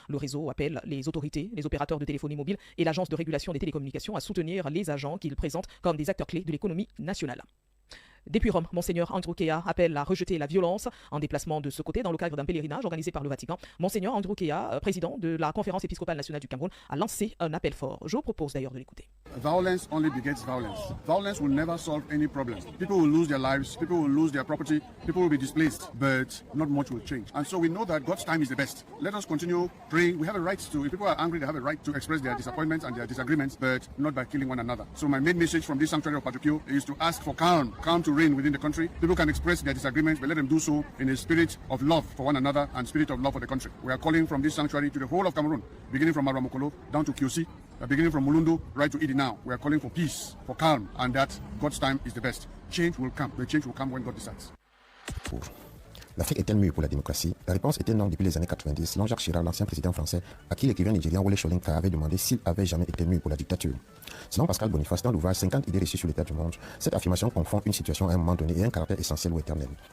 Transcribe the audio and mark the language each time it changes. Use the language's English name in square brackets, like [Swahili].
[French] Le réseau appelle les autorités, les opérateurs de téléphonie mobile et l'agence de régulation des télécommunications à soutenir les agents qu'ils présentent comme des acteurs clés de l'économie nationale. Depuis Rome, Monseigneur Andrew Kea appelle à rejeter la violence en déplacement de ce côté dans le cadre d'un pèlerinage organisé par le Vatican. Monseigneur Andrew Kea, président de la Conférence épiscopale nationale du Cameroun, a lancé un appel fort. Je vous propose d'ailleurs de l'écouter. [English] Violence only begets violence. Violence will never solve any problem. People will lose their lives, people will lose their property, people will be displaced, but not much will change. And so we know that God's time is the best. Let us continue praying. We have a right to, if people are angry, they have a right to express their disappointments and their disagreements, but not by killing one another. So my main message from this sanctuary of Patukio is to ask for calm to reign within the country. People can express their disagreements, but let them do so in a spirit of love for one another and spirit of love for the country. We are calling from this sanctuary to the whole of Cameroon, beginning from Aramokolo down to Kiosi, beginning from Mulundu right to Idi now. We are calling for peace, for calm, and that God's time is the best. Change will come. The change will come when God decides. [French] L'Afrique est-elle mûre pour la démocratie? La réponse était non depuis les années 90, selon Jacques Chirac, l'ancien président français, à qui l'écrivain nigérien Wole Soyinka avait demandé s'il avait jamais été mûr pour la dictature. Selon Pascal Boniface, dans l'ouvrage 50 idées reçues sur l'état du monde, cette affirmation confond une situation à un moment donné et un caractère essentiel ou éternel.